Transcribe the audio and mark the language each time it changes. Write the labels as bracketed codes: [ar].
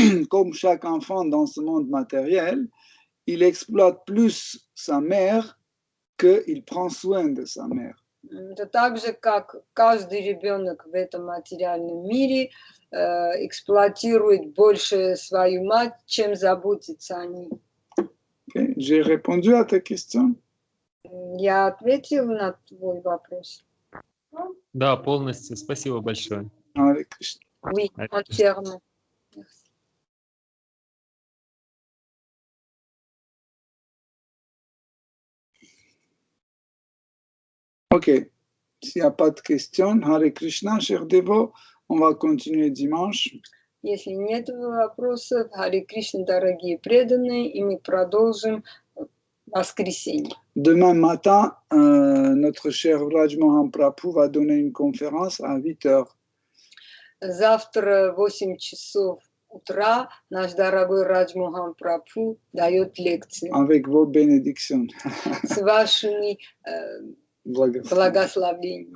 [fr] Comme chaque enfant dans ce monde matériel, il exploite plus sa mère qu'il prend soin de sa mère. [ru] Это так же, как каждый ребенок в этом материальном мире эксплуатирует больше свою мать, чем заботится о ней. Okay. [fr] J'ai répondu à ta question? [ru] Я ответила на твой вопрос. Да, полностью. Спасибо большое. [sa] Hare Krishna. [fr] Oui, entièrement. Merci. Ok. S'il n'y a pas de questions, Hare Krishna, cher dévot, on va continuer dimanche. [ru] Если нет вопросов, Харе Кришна, дорогие преданные, и мы продолжим в воскресенье. [fr] Demain matin, notre cher Vraj Mohan Prabhu va donner une conférence à 8 heures. [ru] Завтра в 8 часов утра наш дорогой Радж Мохан Прабху дает лекцию. [fr] Avec vos bénédictions. [ru] С вашими благословениями.